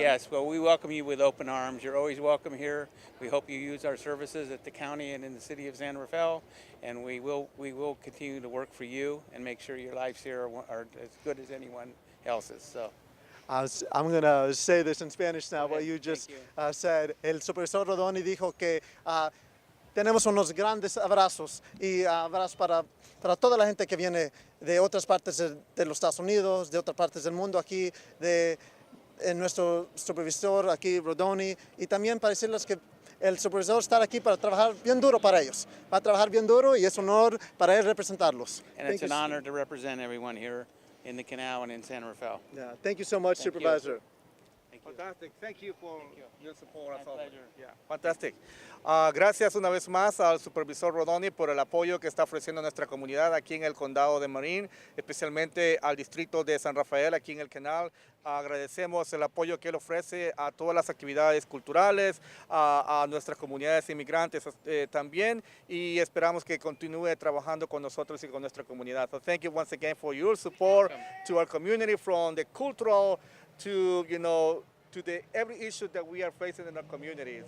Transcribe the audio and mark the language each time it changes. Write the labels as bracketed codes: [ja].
[en] Yes, well, we welcome you with open arms. You're always welcome here. We hope you use our services at the county and in the city of San Rafael, and we will continue to work for you and make sure your lives here are as good as anyone else's. So. I'm going to say this in Spanish now, what you just said. [es] El Supervisor Rodoni dijo que tenemos unos grandes abrazos y abrazos para toda la gente que viene de otras partes de los Estados Unidos, de otras partes del mundo aquí, de nuestro supervisor aquí, Rodoni, y también para decirles que el supervisor está aquí para trabajar bien duro para ellos. Va a trabajar bien duro y es un honor para él representarlos. [en] And it's an honor to represent everyone here in the Canal and in San Rafael. Yeah, thank you so much, Supervisor. Thank you. Fantastic. Thank you for your support. My pleasure. Yeah, fantastic. [es] Gracias una vez más al supervisor Rodoni por el apoyo que está ofreciendo a nuestra comunidad aquí en el condado de Marin, especialmente al distrito de San Rafael aquí en el Canal. Agradecemos el apoyo que él ofrece a todas las actividades culturales, a nuestras comunidades inmigrantes también, y esperamos que continúe trabajando con nosotros y con nuestra comunidad. [en] So thank you once again for your support to our community, from the cultural to, to the every issue that we are facing in our community.